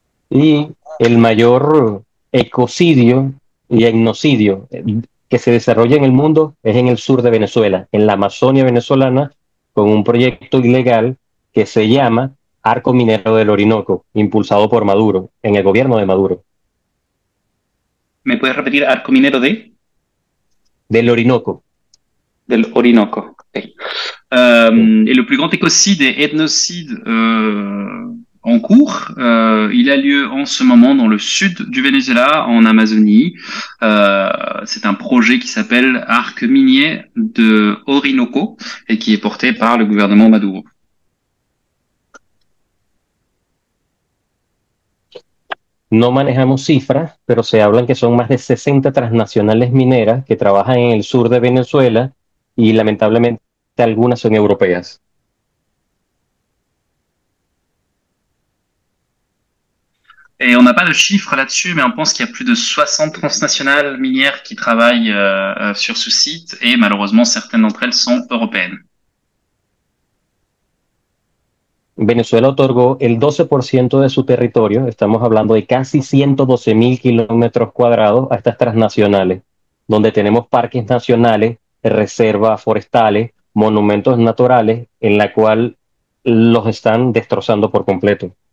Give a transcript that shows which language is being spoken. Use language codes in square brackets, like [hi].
[es] Y el mayor ecocidio y etnocidio que se desarrolla en el mundo es en el sur de Venezuela, en la Amazonia venezolana, con un proyecto ilegal que se llama Arco Minero del Orinoco, impulsado por Maduro, en el gobierno de Maduro. ¿Me puedes repetir arco minero Del Orinoco. del Orinoco? Okay. [fr] Et le plus grand écocide et ethnocide en cours, il a lieu en ce moment dans le sud du Venezuela, en Amazonie. C'est un projet qui s'appelle Arc minier de Orinoco et qui est porté par le gouvernement Maduro. [es] No manejamos cifras, pero se hablan que son más de 60 transnacionales mineras que trabajan en el sur de Venezuela y lamentablemente algunas son europeas. [fr] Et on n'a pas de chiffres là-dessus, mais on pense qu'il y a plus de 60 transnationales minières qui travaillent sur ce site et malheureusement certaines d'entre elles sont européennes. [es] Venezuela otorgó el 12% de su territorio, estamos hablando de casi 112.000 kilómetros cuadrados a estas transnacionales, donde tenemos parques nacionales, reservas forestales, monumentos naturales, en la cual los están destrozando por completo.